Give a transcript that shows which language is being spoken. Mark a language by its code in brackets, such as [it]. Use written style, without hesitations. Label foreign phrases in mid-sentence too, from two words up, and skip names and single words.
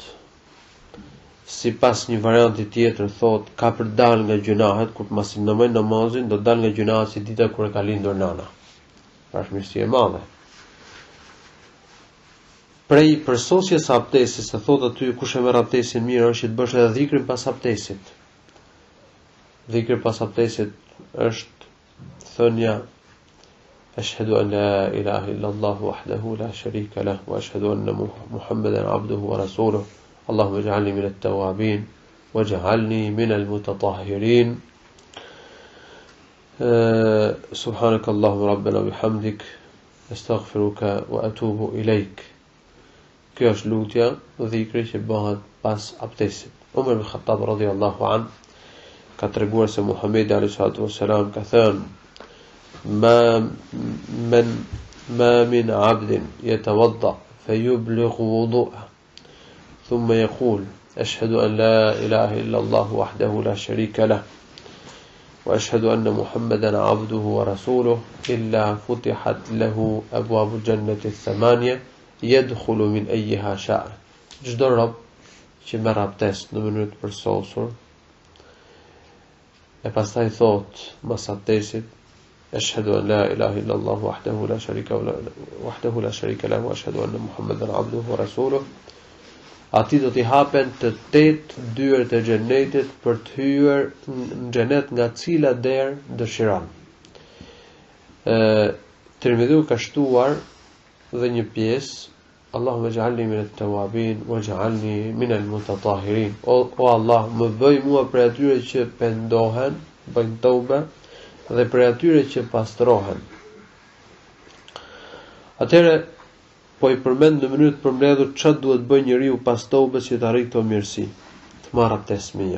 [sq] Sipas një varianti tjetër thot ka për dal nga gjunahet, kur mos I ndamoj namazin, do dal nga gjunahet si dita kur e ka lindur nana. Pra është mirësi e madhe. Prej përsosjes së abdesit, se thot aty kush e merr abdesin mirë është të bësh edhe dhikrin pas abdesit. Dhikri pas abdesit është thënia [ar] أشهد أن لا إله إلا الله وحده لا شريك له وأشهد أن محمدا عبده ورسوله. اللهم اجعلني من التوابين واجعلني من المتطهرين. سبحانك اللهم ربنا بحمدك أستغفرك وأتوب إليك. [sq] Kjo është lutja, dhikri që bëhet pas abdesit. [ar] Umar ibn Khattab رضي الله عن [sq] ka treguar se Muhamedi [ar] عليه الصلاة والسلام [sq] ka thënë [ar] ما من عبد يتوضأ فيبلغ وضوءه ثم يقول أشهد أن لا إله إلا الله وحده لا شريك له وأشهد أن محمدا عبده ورسوله إلا فتحت له أبواب الجنة الثمانية يدخل من أيها شاء. [sq] Çdo rob që merr abdes në mënyrë të përsosur e pastaj thot mas abdesit [ar] أشهد أن لا إله إلا الله وحده لا شريك له وأشهد أن محمدا عبده ورسوله, [sq] ati do t'i hapen të 8 dyert e xhenetit për të hyrë në xhenet nga cila derë dëshiron. Tirmidhiu ka shtuar dhe një pjesë [ar] اللهم اجعلني من التوابين واجعلني من المتطهرين. [sq] O Allah, më bëj mua prej atyre që pendohen, bëjnë tobe, dhe për atyre që pastrohen. Atëherë po I përmend në mënyrë të përmbledhur çfarë duhet bëjë njeriu pas tobës që të arrijë këto mirësi, të marrë abdes mirë.